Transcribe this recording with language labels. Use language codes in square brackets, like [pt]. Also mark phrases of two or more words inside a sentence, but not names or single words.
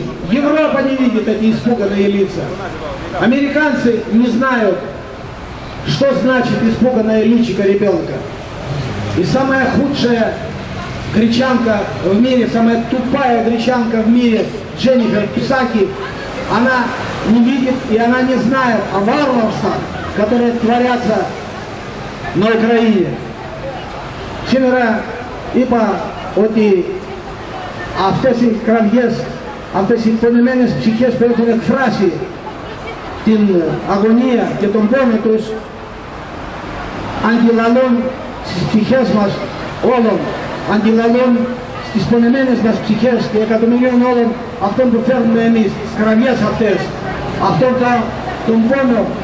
[ru] Европа не видит эти испуганные лица. Американцы не знают, что значит испуганное личико ребенка. И самая худшая гречанка в мире, самая тупая гречанка в мире, Дженнифер Псаки, она не видит и она не знает о варварствах, которые творятся на Украине. [el] Σήμερα είπα ότι αυτές οι κραυγές, αυτές οι πονεμένες ψυχές που έχουν εκφράσει την αγωνία και τον πόνο τους αντιλαλούν στις ψυχές μας όλων, αντιλαλούν στις πονεμένες μας ψυχές και εκατομμυρίων όλων αυτών που φέρνουμε εμείς, τις κραυγές αυτές, αυτόν τον πόνο,